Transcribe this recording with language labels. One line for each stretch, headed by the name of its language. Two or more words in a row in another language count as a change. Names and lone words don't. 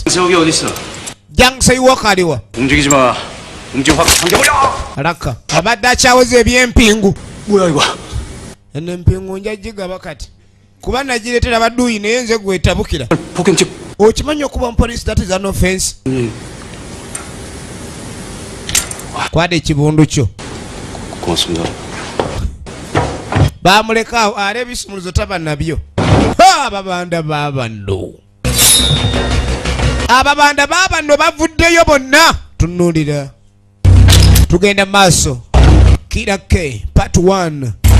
Korean: 세욱이 어딨어?
Ganda: janseyiwoka aliwa
Korean: 움직이지 마. 움직임 확 당겨버려.
Ganda: alaka abadde akyawoza ebyempingu
Korean: 뭐야 이거?
Ganda: eno empingu nja gigaba kati kuba nagireetera badduuyi naye nze gwetabukira
Korean: 폭행죄.
Ganda: okimanyi okuba omupoliisi
English: that is an offense
Ganda: kwada ekibundu kyo
Korean: 고맙습니다.
Ganda: bamuleka awo ale ebisumuluzo taba nabyo ababanda babanno ababanda babanno bavuddeyo bonna tunuulira tugenda maaso kira k part 1